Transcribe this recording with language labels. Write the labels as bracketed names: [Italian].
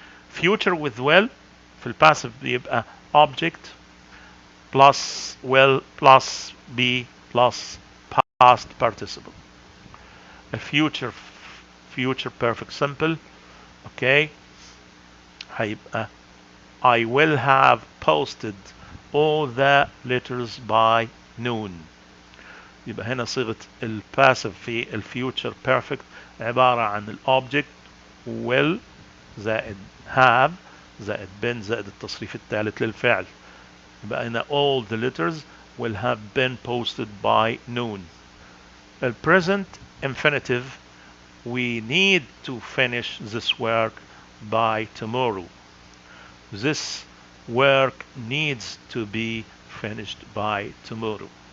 [English] Future with will [Arabic] في الباسيف بيبقى [English] object plus will plus be plus past participle. A future perfect simple okay [Arabic] هيبقى [English] I will have posted all the letters by noon. [Arabic] يبقى هنا صيغة الباسيف في الفيوتشر بيرفكت عبارة عن الأوبجكت will زائد have زائد been زائد التصريف الثالث للفعل. يبقى هنا [English] all the letters will have been posted by noon. The present infinitive we need to finish this work by tomorrow. This work needs to be finished by tomorrow.